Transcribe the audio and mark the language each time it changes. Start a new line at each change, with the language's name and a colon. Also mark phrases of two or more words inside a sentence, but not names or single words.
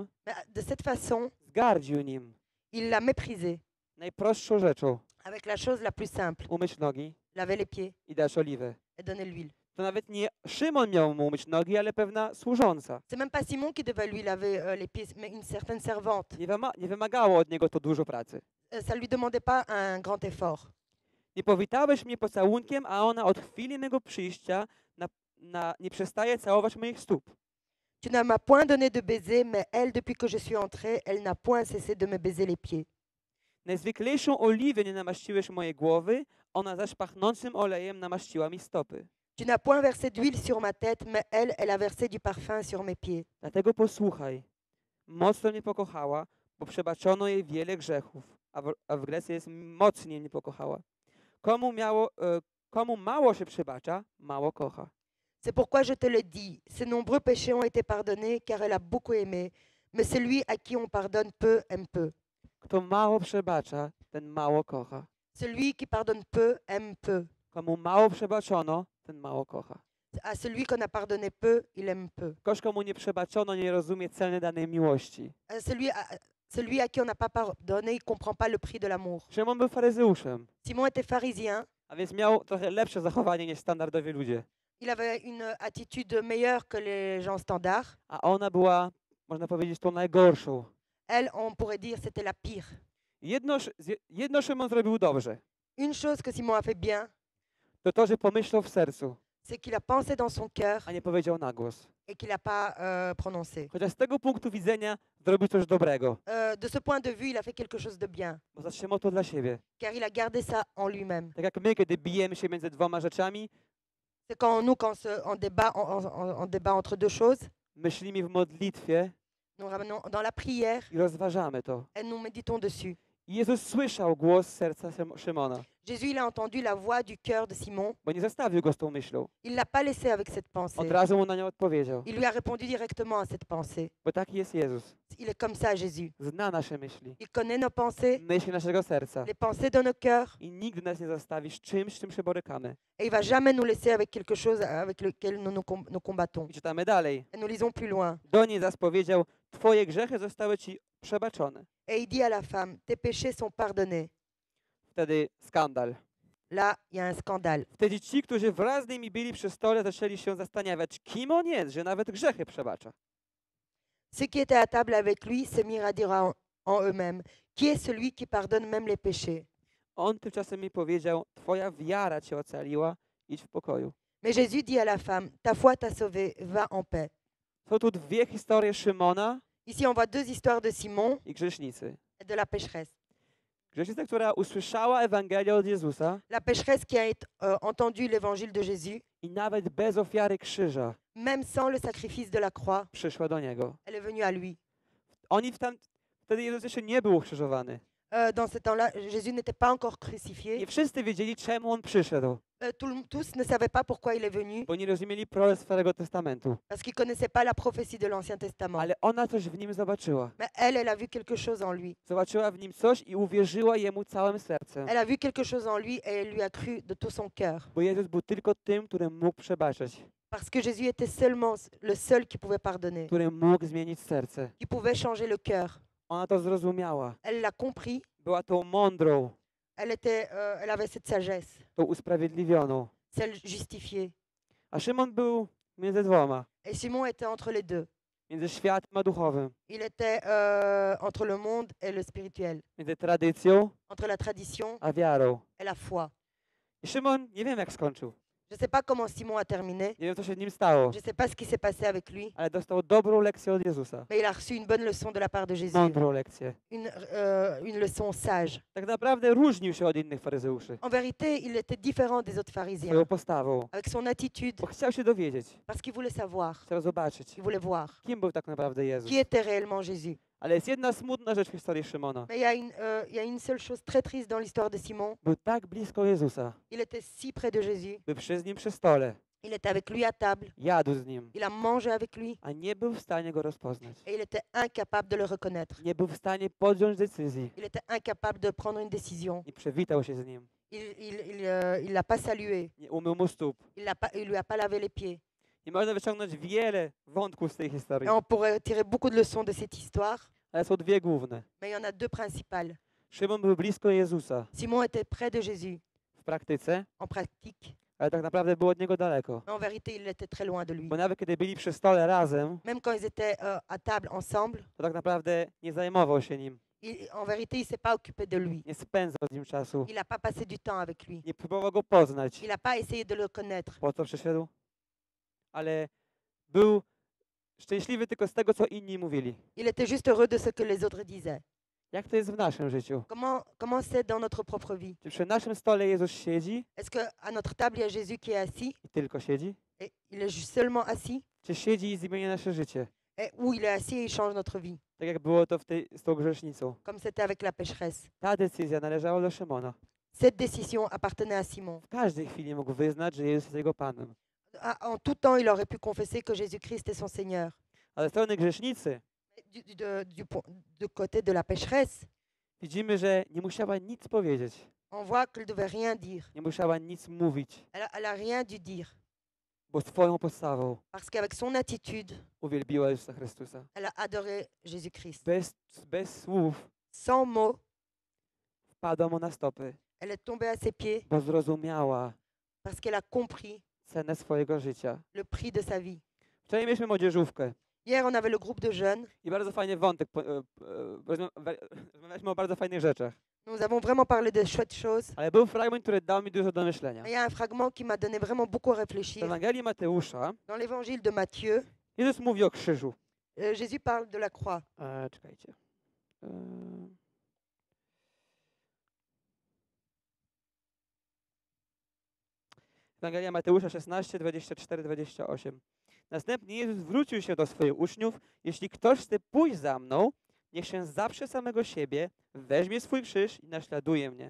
French: Mais de cette façon,
Polish: zgardził nim
French: il l'a méprisé
Polish: najprostszą rzeczą.
French: avec la chose la plus simple,
Polish: Umyć nogi
French: laver les pieds
Polish: i dać oliwę.
French: et donner l'huile.
Polish: To nawet nie Szymon miał mu umyć nogi, ale pewna służąca.
French: C'est même pas Simon qui devait lui laver les pieds, mais une certaine servante.
Polish: Nie wymagało od niego to dużo pracy.
French: Ça lui demandait pas un grand effort.
Polish: Nie powitałeś mnie pocałunkiem, a ona od chwili mego przyjścia nie przestaje całować moich stóp.
French: Tu ne m'as point donné de baiser, mais elle, depuis que je suis entrée, elle n'a point cessé de me baiser les pieds.
Polish: Najzwyklejszą oliwę nie namaściłeś mojej głowy, ona zaś pachnącym olejem namaściła mi stopy.
French: Tu n'as point versé d'huile sur ma tête, mais elle, elle a versé du parfum sur mes pieds.
Polish: Dlatego posłuchaj, mocno mnie pokochała, bo przebaczono jej wiele grzechów, a w Grecji jest mocniej mnie pokochała. Komu mało się przebacza, mało kocha.
French: C'est pourquoi je te le dis, ses nombreux péchés ont été pardonnés, car elle a beaucoup aimé. Mais celui à qui on pardonne peu, aime peu.
Polish: Kto mało przebacza, ten mało kocha.
French: Celui qui pardonne peu, aime peu.
Polish: Komu mało przebaczono, ten mało kocha.
French: À celui qu'on a pardonné peu, il aime peu.
Polish: Ktoś, komu nie przebaczono, nie rozumie ceny danej miłości.
French: Celui à qui on n'a pas pardonné, il ne comprend pas le prix de l'amour.
Polish: Szymon był faryzeuszem,
French: Simon était pharisien,
Polish: a więc miał trochę lepsze zachowanie niż standardowi ludzie.
French: il avait une attitude meilleure que les gens standards.
Polish: A ona była, można powiedzieć, tą najgorszą.
French: Elle, on pourrait dire, c'était la pire.
Polish: Jedno Szymon zrobił dobrze.
French: Une chose que Simon a fait bien,
Polish: To, że pomyślał w sercu,
French: c'est qu'il a pensé dans son cœur
Polish: a nie powiedział na głos.
French: et qu'il n'a pas prononcé.
Polish: Chociaż z tego punktu widzenia zrobił coś dobrego,
French: De ce point de vue, il a fait quelque chose de bien,
Polish: bo zatrzymał to dla siebie.
French: car il a gardé ça en lui-même.
Polish: Tak jak my, kiedy bijemy się między dwoma rzeczami,
French: C'est quand nous, on débat entre deux choses,
Polish: myślimy w modlitwie
French: nous ramenons dans la prière
Polish: i rozważamy to.
French: et nous méditons dessus.
Polish: I Jezus słyszał głos serca Szymona,
French: Jésus, il a entendu la voix du cœur de Simon.
Polish: bo nie zostawił go z tą myślą.
French: Il ne l'a pas laissé avec cette pensée.
Polish: Od razu mu na nią odpowiedział,
French: Il lui a répondu directement à cette pensée.
Polish: bo taki jest Jezus.
French: Il est comme ça, Jésus.
Polish: Zna nasze myśli,
French: Il connaît nos pensées,
Polish: myśli naszego serca
French: les pensées de nos cœurs,
Polish: i nigdy nas nie zostawi z czymś, z czym się borykamy.
French: et il va jamais nous laisser avec quelque chose avec lequel nous combattons.
Polish: I czytamy dalej.
French: Et nous lisons plus loin.
Polish: Do niej zaś powiedział, twoje grzechy zostały ci przebaczone.
French: Et il dit à la femme, tes péchés sont pardonnés.
Polish: Wtedy skandal.
French: Là, il y a un scandale.
Polish: Wtedy ci, którzy wraz z nimi byli przy stole, zaczęli się zastanawiać, kim on jest, że nawet grzechy przebacza.
French: Ceux qui étaient à table avec lui se mirent à dire en eux-mêmes, qui est celui qui pardonne même les péchés?
Polish: On tymczasem mi powiedział, twoja wiara cię ocaliła, idź w pokoju.
French: Mais Jésus dit à la femme, ta foi t'a sauvée, va en paix.
Polish: Są tu dwie historie Szymona
French: Ici, on voit deux histoires de Simon
Polish: i grzesznicy.
French: et de la pécheresse.
Polish: Grzesznica, która usłyszała Ewangelię od Jezusa
French: La pécheresse qui a entendu l'évangile de Jésus,
Polish: i nawet bez ofiary krzyża
French: même sans le sacrifice de la croix,
Polish: przyszła do Niego.
French: elle est venue à lui.
Polish: Wtedy Jezus jeszcze nie był ukrzyżowany.
French: Dans ce temps-là, Jésus n'était pas encore crucifié.
Polish: Nie wszyscy wiedzieli, czemu On przyszedł,
French: Tous ne savaient pas pourquoi il est venu,
Polish: bo nie rozumieli proroctw Starego Testamentu.
French: parce qu'ils ne connaissaient pas la prophétie de l'Ancien Testament.
Polish: Ale ona coś w nim zobaczyła.
French: Mais elle a vu quelque chose en lui.
Polish: Zobaczyła w nim coś i uwierzyła Jemu całym sercem.
French: Elle a vu quelque chose en lui et elle lui a cru de tout son cœur.
Polish: Bo Jezus był tylko tym, który mógł przebaczyć,
French: Parce que Jésus était seulement le seul qui pouvait pardonner,
Polish: który mógł zmienić serce.
French: qui pouvait changer le cœur.
Polish: Ona to zrozumiała.
French: Elle l'a compris.
Polish: Była tą mądrą,
French: Elle avait cette sagesse,
Polish: tą usprawiedliwioną.
French: celle justifiée.
Polish: A Szymon był między dwoma,
French: Et Simon était entre les deux.
Polish: między światem a duchowym,
French: Il était entre le monde et le spirituel,
Polish: między tradycją
French: entre la tradition
Polish: a wiarą.
French: et la foi.
Polish: I Szymon, nie wiem jak skończył,
French: Je ne sais pas comment Simon a terminé.
Polish: nie wiem co się z nim stało,
French: Je ne sais pas ce qui s'est passé avec lui.
Polish: ale dostał dobrą lekcję od Jezusa.
French: Mais il a reçu une bonne leçon de la part de Jésus.
Polish: Mądrą lekcję.
French: Une leçon sage.
Polish: Tak naprawdę różnił się od innych faryzeuszy
French: En vérité, il était différent des autres pharisiens,
Polish: swoją postawą,
French: avec son attitude,
Polish: bo chciał się dowiedzieć,
French: parce qu'il voulait savoir,
Polish: chciał zobaczyć,
French: il voulait voir
Polish: kim był tak naprawdę Jezus.
French: qui était réellement Jésus.
Polish: Ale jest jedna smutna rzecz w historii Szymona.
French: Mais il y a une seule chose très triste dans l'histoire de Simon.
Polish: Był tak blisko Jezusa,
French: Il était si près de Jésus.
Polish: był z nim przy stole,
French: Il était avec lui à table.
Polish: jadł z nim,
French: Il a mangé avec lui.
Polish: a nie był w stanie go rozpoznać.
French: Et il était incapable de le reconnaître.
Polish: Nie był w stanie podjąć decyzji.
French: Il était incapable de prendre une décision.
Polish: Nie przywitał się z nim.
French: Il l'a pas salué.
Polish: Nie umył mu stóp.
French: Il lui a pas lavé les pieds.
Polish: I można wyciągnąć wiele wątków z tej historii,
French: Et on pourrait tirer beaucoup de leçons de cette histoire.
Polish: ale są dwie główne.
French: Mais il y en a deux principales.
Polish: Szymon był blisko Jezusa
French: Simon était près de Jésus
Polish: w praktyce,
French: en pratique.
Polish: ale tak naprawdę był od niego daleko.
French: Mais en vérité, il était très loin de lui.
Polish: Bo nawet kiedy byli przy stole razem,
French: Même quand ils étaient à table ensemble,
Polish: to tak naprawdę nie zajmował się nim.
French: en vérité, il ne s'est pas occupé de lui.
Polish: Nie spędzał z nim czasu.
French: Il n'a pas passé du temps avec lui.
Polish: Nie próbował go poznać.
French: Il n'a pas essayé de le connaître.
Polish: Po co przyszedł? Ale był szczęśliwy tylko z tego, co inni mówili.
French: Il était juste heureux de ce que les autres disaient.
Polish: Jak to jest w naszym życiu?
French: Comment c'est dans notre propre vie?
Polish: Czy przy naszym stole Jezus siedzi
French: Est-ce qu'à notre table, il y a Jésus qui est assis
Polish: i tylko siedzi?
French: et il est juste seulement assis?
Polish: Czy siedzi i zmienia nasze życie?
French: Ou il est assis et il change notre vie,
Polish: Tak jak było to z tą grzesznicą.
French: comme c'était avec la pécheresse?
Polish: Ta decyzja należała do Szymona.
French: Cette décision appartenait à Simon.
Polish: W każdej chwili mógł wyznać, że Jezus jest jego Panem.
French: En tout temps, il aurait pu confesser que Jésus-Christ est son Seigneur.
Polish: Ale ze strony grzesznicy
French: Du côté de la pécheresse,
Polish: widzimy, że nie musiała nic powiedzieć.
French: on voit qu'elle ne devait rien dire.
Polish: Nie musiała nic mówić.
French: Elle a rien dû dire.
Polish: bo swoją postawą
French: parce qu'avec son attitude,
Polish: uwielbiła Jezusa Chrystusa.
French: elle a adoré Jésus-Christ.
Polish: Bez słów
French: Sans mots,
Polish: padła mu na stopy,
French: elle est tombée à ses pieds
Polish: bo zrozumiała
French: parce qu'elle a compris
Polish: cenę swojego życia.
French: le prix de sa vie.
Polish: Wczoraj mieliśmy młodzieżówkę
French: Hier, on avait le groupe de jeunes.
Polish: i bardzo fajny wątek. Rozmawialiśmy o bardzo fajnych rzeczach.
French: Nous avons vraiment parlé de chouettes choses.
Polish: Ale był fragment, który dał mi dużo do myślenia.
French: Il y a un fragment qui m'a donné vraiment beaucoup à
Polish: W
French: réfléchir.
Polish: Ewangelii Mateusza
French: Dans l'évangile de Matthieu,
Polish: Jezus mówi o krzyżu.
French: Jésus parle de la croix.
Polish: Czekajcie. Ewangelia Mateusza 16, 24, 28. Następnie Jezus zwrócił się do swoich uczniów: jeśli ktoś chce pójść za mną, niech się zaprze samego siebie, weźmie swój krzyż i naśladuje mnie.